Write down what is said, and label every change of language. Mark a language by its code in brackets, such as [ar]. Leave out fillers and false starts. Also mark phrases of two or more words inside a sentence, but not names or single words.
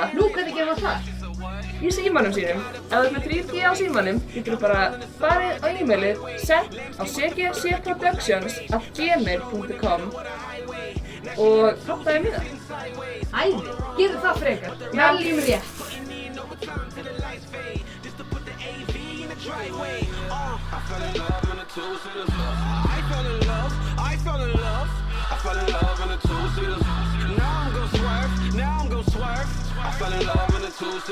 [is] Nú, hvernig gerum við það? Í símanum sínum. Ef þú ert með 3G á símanum, getur þú bara farið á e-mailið sent á cgfcproductions@gmail.com og pantaði miða. Æði, gerum það frekar. Veljum rétt. [en] I fell in love in a two-seater. I fell in love in a two-seater. Now I'm gon' swerve. I fell in love in a two-seater.